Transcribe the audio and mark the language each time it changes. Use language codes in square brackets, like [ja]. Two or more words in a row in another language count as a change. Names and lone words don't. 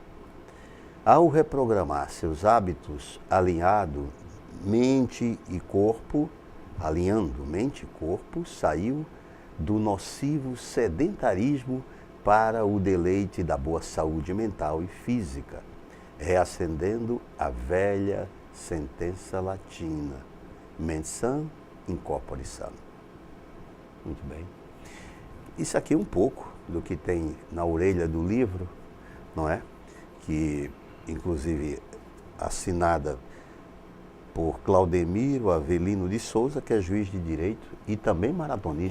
[pt] Ao reprogramar seus hábitos alinhando mente e corpo, saiu do nocivo sedentarismo para o deleite da boa saúde mental e física, reacendendo a velha sentença latina, [la] mens sana in corpore sano. [pt] Muito bem. Isso aqui é um pouco do que tem na orelha do livro, não é? Que, inclusive, assinada por Claudemiro Avelino de Souza, que é juiz de direito e também maratonista.